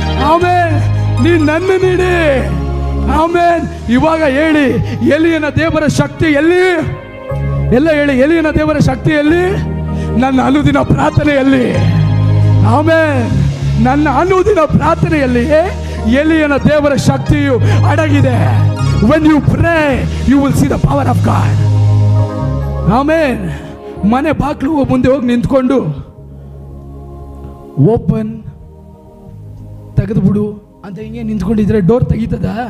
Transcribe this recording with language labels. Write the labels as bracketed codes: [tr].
[kn] ಆಮೇಲೆ ನೀನು ನನ್ನನ್ನು ಹಿಡಿ. ಆಮೇಲೆ ಇವಾಗ ಹೇಳಿ, ಎಲಿಯನ ದೇವರ ಶಕ್ತಿ ಎಲ್ಲಿ? ಎಲ್ಲ ಹೇಳಿ, ಎಲಿಯನ ದೇವರ ಶಕ್ತಿ ಎಲ್ಲಿ? ನನ್ನ ಅನುದಿನ ಪ್ರಾರ್ಥನೆಯಲ್ಲಿ. ಆಮೇಲೆ ನನ್ನ ಅನುದಿನ ಪ್ರಾರ್ಥನೆಯಲ್ಲಿ ಎಲಿಯನ ದೇವರ ಶಕ್ತಿಯು ಅಡಗಿದೆ. [en] When you pray, you will see the power of God. [kn] ಆಮೇನ್. ಮನೆ ಬಾಗಿಲು ಮುಂದೆ ಹೋಗಿ ನಿಂತ್ಕೊಂಡು ಓಪನ್ ತೆಗೆದುಬಿಡು ಅಂತ ಹಿಂಗೆ ನಿಂತ್ಕೊಂಡಿದ್ರೆ ಡೋರ್ ತೆಗೀತದ?